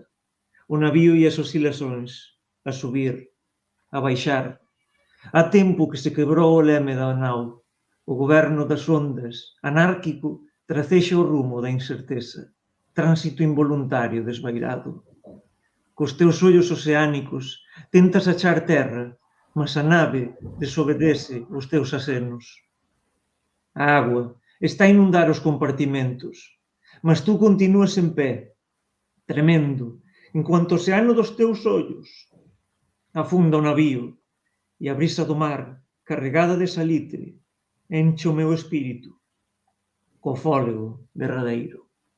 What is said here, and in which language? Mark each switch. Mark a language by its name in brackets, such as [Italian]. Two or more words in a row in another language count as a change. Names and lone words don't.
[Portuguese] O navío e as oscilações, a subir, a baixar. Há tempo que se quebrou o leme da nau. [Galician] O goberno das ondas, anárquico, tracexa o rumo da incerteza. Tránsito involuntario desvairado. Cos teus ollos oceánicos tentas achar terra, mas a nave desobedece os teus acenos. A agua está a inundar os compartimentos, mas tú continúas en pé, tremendo, enquanto o oceano dos teus ollos afunda o navío e a brisa do mar, carregada de salitre, enche o meu espírito co fólego derradeiro.